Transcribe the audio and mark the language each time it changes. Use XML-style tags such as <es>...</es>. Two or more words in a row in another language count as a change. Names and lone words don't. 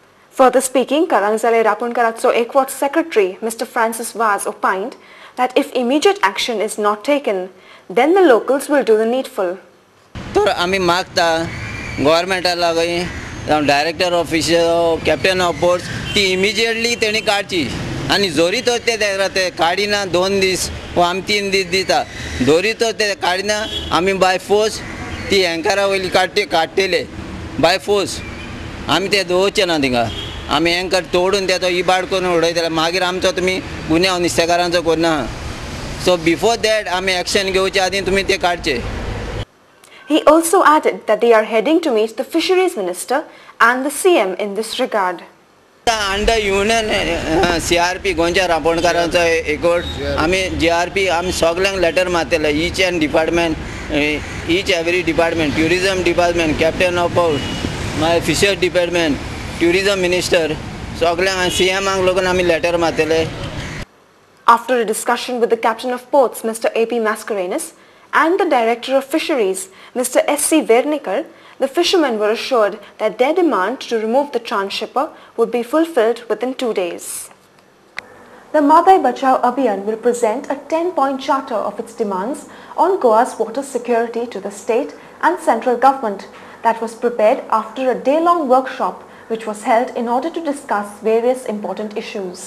<en>Further speaking, Karangzale Rapunkaratso Ekwat Secretary Mr. Francis Vaz opined that if immediate action is not taken, then the locals will do the needful.</en> <kok>तर आम्ही मागता गव्हर्मेंटाला जावं</kok> <en>director office</en> <kok>कॅप्टन ऑफ पोर्ट्स ती इमिजिएटली तेणी काडची आनी जोरीतो ते काडिना 2 दीस वा आमी 3 दीस दिता जोरीतो ते काडिना आमी</kok> <en>by force</en> <kok>ती एंकरा वयली काडटले</kok> <en>by force</en> <kok>आमी ते दवरचे ना थिंगा आमी एंकर तोडून तेचो इबाड करून उडयतले मागीर आमचो तुमी गुन्यांव नुस्तेकारांचो करना</kok> <en>so before that</en> <kok>आमी एक्शन घेवचे आदी तुमी ते काडचे.</kok> <en>He also added that they are heading to meet the Fisheries Minister and the CM in this regard. under union</en> <kok>CRP गोंयच्या रांपोणकारांचो एकवट आमी GRP आमी सगळ्यांक लेटर मारतले</kok> <en>each every department tourism department captain of port</en> <kok>मागीर</kok> <en>fisher department tourism minister</en> <kok>सगळ्यांक CMांक लागून आमी लेटर मारतले.</kok> <en>After a discussion with the captain of ports Mr. AP Mascarenhas and the director of fisheries Mr. SC Vernikar, the fishermen were assured that their demand to remove the transhipper would be fulfilled within 2 days. The Madai Bachao Abhiyan will present a 10-point charter of its demands on Goa's water security to the state and central government that was prepared after a day-long workshop which was held in order to discuss various important issues.</en>